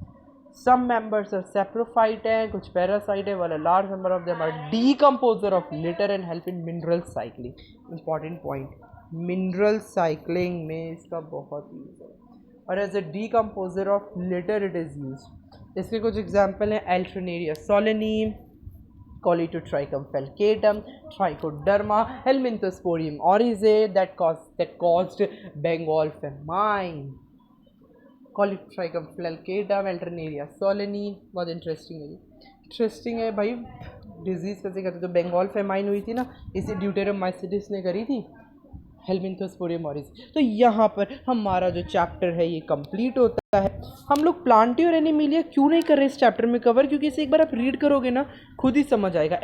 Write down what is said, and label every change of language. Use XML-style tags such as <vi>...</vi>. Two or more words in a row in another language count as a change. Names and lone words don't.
<en>some members are saprophyte</en> <hi>है, कुछ पैरासाइट है,</hi> <en>वाला large number of them are decomposer of litter and help in mineral cycling. important point, mineral cycling</en> <hi>में इसका बहुत यूज है, और</hi> <en>as a decomposer of litter it is use.</en> <hi>इसके कुछ एग्जाम्पल हैं,</hi> <en>एल्टरनेरिया सोलेनी, Colitotrichum falcatum, Trichoderma, Helminthosporium oryzae that caused Bengal famine. Colitotrichum falcatum, Alternaria solani,</en> <hi>बहुत इंटरेस्टिंग है भाई। डिजीज़ कैसे करते, तो बंगाल फेमाइन हुई थी ना, इसे ड्यूटेरोमाइसिटिस ने करी थी, हेलमिंथोस्पोरियम ओरिस। तो यहाँ पर हमारा जो चैप्टर है ये कंप्लीट होता है। हम लोग प्लांटी और एनिमेलिया क्यों नहीं कर रहे इस चैप्टर में कवर, क्योंकि इसे एक बार आप रीड करोगे ना खुद ही समझ आएगा।</hi>